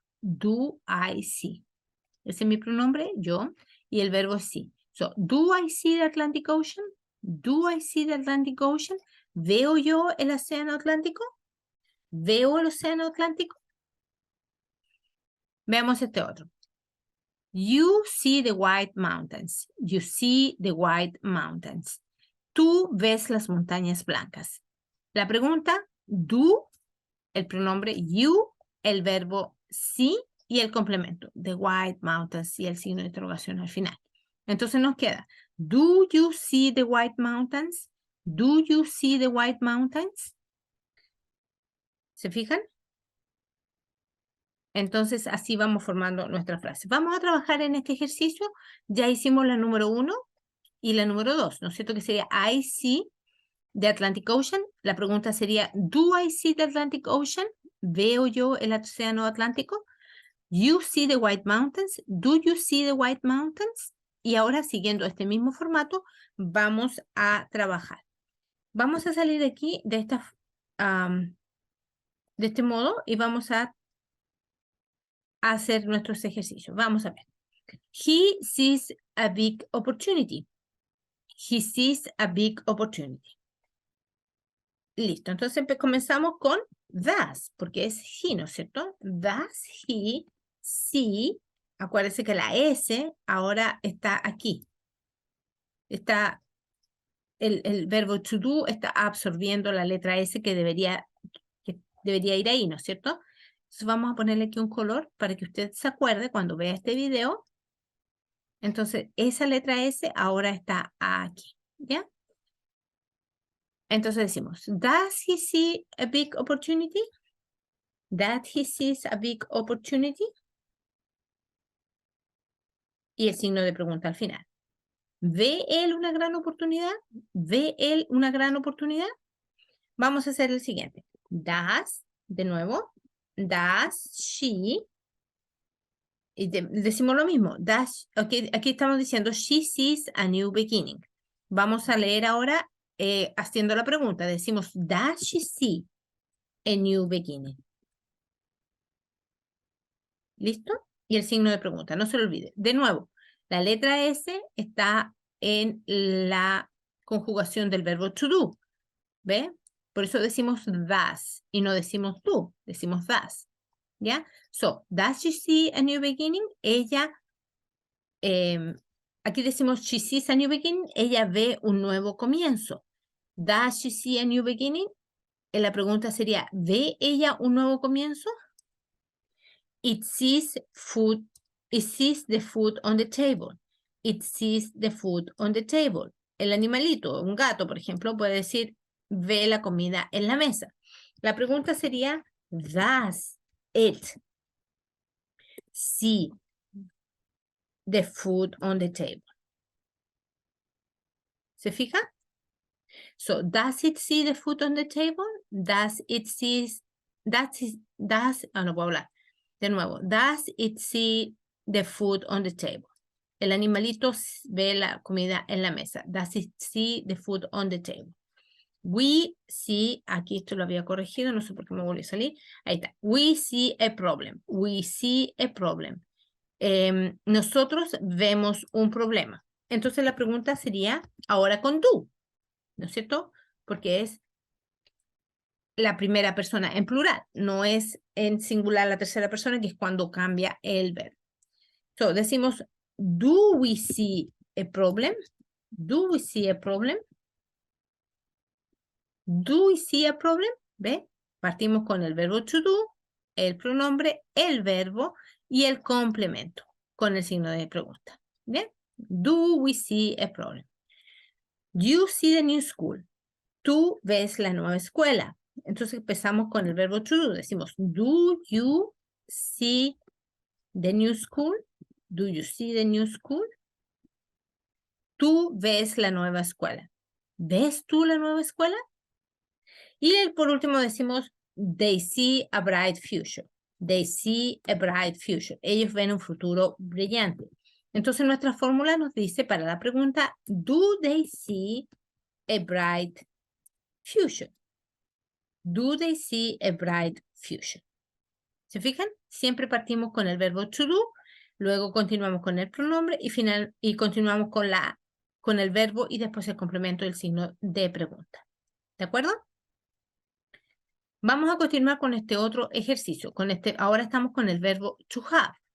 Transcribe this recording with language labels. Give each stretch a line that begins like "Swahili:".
English: Do I see?
Spanish: Ese es mi pronombre, yo, y el verbo es sí.
English: So, do I see the Atlantic Ocean? Do I see the Atlantic Ocean?
Spanish: ¿Veo yo el océano Atlántico? ¿Veo el océano Atlántico? Veamos este otro.
English: You see the white mountains. You see the white mountains.
Spanish: Tú ves las montañas blancas. La pregunta, do, el pronombre you, el verbo see y el complemento,
English: the white mountains
Spanish: y el signo de interrogación al final. Entonces nos queda,
English: do you see the white mountains? Do you see the white mountains?
Spanish: ¿Se fijan? Entonces, así vamos formando nuestra frase. Vamos a trabajar en este ejercicio. Ya hicimos la número 1 y la número 2, ¿no es cierto? Que sería
English: I see the Atlantic Ocean.
Spanish: La pregunta sería,
English: do I see the Atlantic Ocean?
Spanish: ¿Veo yo el océano Atlántico?
English: You see the white mountains. Do you see the white mountains?
Spanish: Y ahora, siguiendo este mismo formato, vamos a trabajar. Vamos a salir de aquí, de este modo, y vamos a hacer nuestros ejercicios. Vamos a ver.
English: He sees a big opportunity. He sees a big opportunity.
Spanish: Listo, entonces comenzamos con does, porque es he, ¿no es cierto?
English: Does he see?
Spanish: Acuérdense que la S ahora está aquí. Está el verbo to do está absorbiendo la letra S que debería ir ahí, ¿no es cierto? Entonces vamos a ponerle aquí un color para que usted se acuerde cuando vea este video. Entonces, esa letra S ahora está aquí, ¿ya? Entonces decimos,
English: does he see a big opportunity? That he sees a big opportunity.
Spanish: Y el signo de pregunta al final. ¿Ve él una gran oportunidad? ¿Ve él una gran oportunidad? Vamos a hacer el siguiente. Does, de nuevo,
English: does she,
Spanish: y decimos lo mismo.
English: Does, okay,
Spanish: aquí estamos diciendo,
English: she sees a new beginning.
Spanish: Vamos a leer ahora haciendo la pregunta. Decimos,
English: does she see a new beginning?
Spanish: ¿Listo? Y el signo de pregunta, no se lo olvide. De nuevo, la letra S está en la conjugación del verbo to do. ¿Ve? Por eso decimos does y no decimos do, decimos does. ¿ya?
English: So, does she see a new beginning?
Spanish: Ella, aquí decimos
English: she sees a new beginning,
Spanish: ella ve un nuevo comienzo.
English: Does she see a new beginning?
Spanish: La pregunta sería, ¿ve ella un nuevo comienzo?
English: It sees food, it sees the food on the table. It sees the food on the table.
Spanish: El animalito, un gato, por ejemplo, puede decir, ve la comida en la mesa. La pregunta sería,
English: does it see the food on the table?
Spanish: ¿Se fija?
English: So, does it see the food on the table? Does it see,
Spanish: no puedo hablar. De nuevo,
English: does it see the food on the table?
Spanish: El animalito ve la comida en la mesa.
English: Does it see the food on the table? We see,
Spanish: aquí esto lo había corregido, no sé por qué me volvió a salir. Ahí está.
English: We see a problem. We see a problem.
Spanish: Nosotros vemos un problema. Entonces la pregunta sería ahora con do, ¿no es cierto? Porque es la primera persona en plural, no es en singular la tercera persona, que es cuando cambia el verbo.
English: So,
Spanish: decimos,
English: do we see a problem? Do we see a problem? Do we see a problem? ¿Ve?
Spanish: Partimos con el verbo to do, el pronombre, el verbo y el complemento con el signo de pregunta. ¿Bien?
English: Do we see a problem? You see the new school.
Spanish: Tú ves la nueva escuela. Entonces empezamos con el verbo to do.
English: Decimos, do you see the new school? Do you see the new school?
Spanish: Tú ves la nueva escuela. ¿Ves tú la nueva escuela? Y por último decimos,
English: they see a bright future. They see a bright future.
Spanish: Ellos ven un futuro brillante. Entonces nuestra fórmula nos dice para la pregunta,
English: do they see a bright future? Do they see a bright future?
Spanish: ¿Se fijan? Siempre partimos con el verbo to do, luego continuamos con el pronombre y continuamos con el verbo y después el complemento del signo de pregunta. ¿De acuerdo? Vamos a continuar con este otro ejercicio. Ahora estamos con el verbo to have.